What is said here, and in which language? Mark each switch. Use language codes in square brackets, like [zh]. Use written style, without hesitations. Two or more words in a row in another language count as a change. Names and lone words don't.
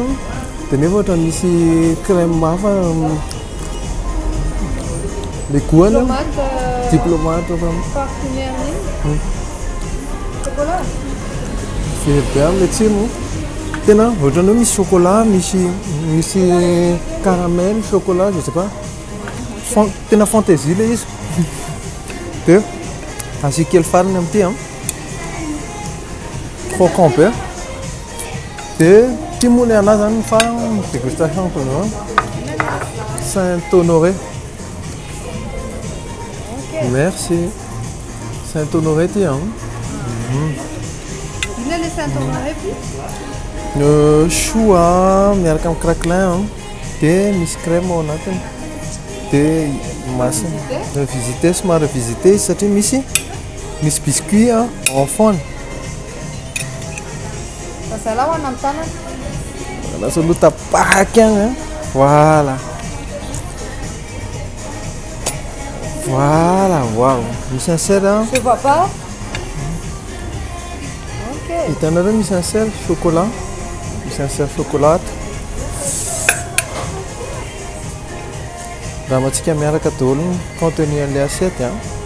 [mg] Dia nefa ohatran'ny misy crème hafa. [fr] Le goût-ny diplomate [mg] parfumé amin'iny. Chocolat. Very be amin'ilay tsirony. Tena ohatran'ny hoe misy chocolat, misy caramel, chocolat, [fr] je sais pas. [mg] Tena fantaisie le izy. Dia asiaka kely farany amin'ity a. Croquant be. Dia timony anazy zany fa [fr] dégustation pour nous. Saint-Honoré. Merci. [mg] Saint-Honoré ty a. Inona le Saint-Honoré plus? Chou a miaraka amin'ny craquelin dia misy crème ao anatiny. Dia masina revisité, somary revisité izy satria misy [fr] biscuit en fond. [mg] Zalahy hoana amin'ny tanana. Lasa aloha tapaky agny. Voilà. Wow. Misy [fr] un sel. Je vois pas. Ok. [mg] Hitanareo misy [fr] un sel chocolat. [mg] Misy [fr] un sel chocolat. [mg] Raha mantsika miaraka daholo ny contenu an'ilay assiette a.